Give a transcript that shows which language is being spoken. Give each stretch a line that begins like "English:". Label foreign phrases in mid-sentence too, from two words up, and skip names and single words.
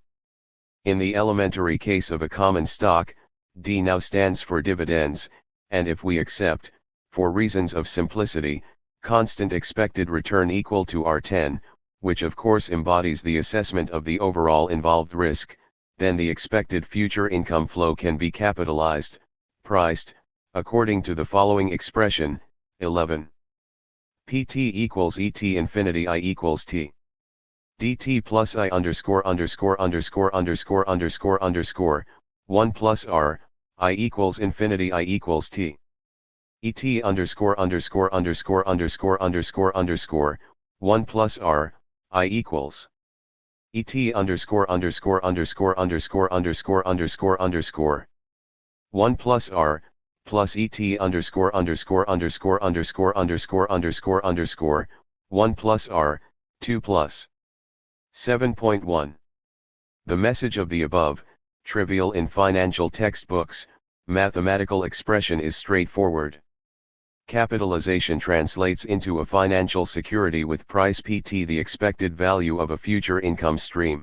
English: In the elementary case of a common stock, D now stands for dividends, and if we accept, for reasons of simplicity, constant expected return equal to R10, which of course embodies the assessment of the overall involved risk, then the expected future income flow can be capitalized, priced, according to the following expression, 11. Pt equals Et infinity I equals T. dt plus I underscore underscore underscore underscore underscore underscore, 1 plus R, I equals infinity I equals T. Et underscore underscore underscore underscore underscore underscore, 1 plus R, I equals. Et underscore underscore underscore underscore underscore underscore underscore, 1 plus R, plus Et underscore underscore underscore underscore underscore underscore underscore, 1 plus R, 2 plus. 7.1. The message of the above, trivial in financial textbooks, mathematical expression is straightforward. Capitalization translates into a financial security with price Pt, the expected value of a future income stream.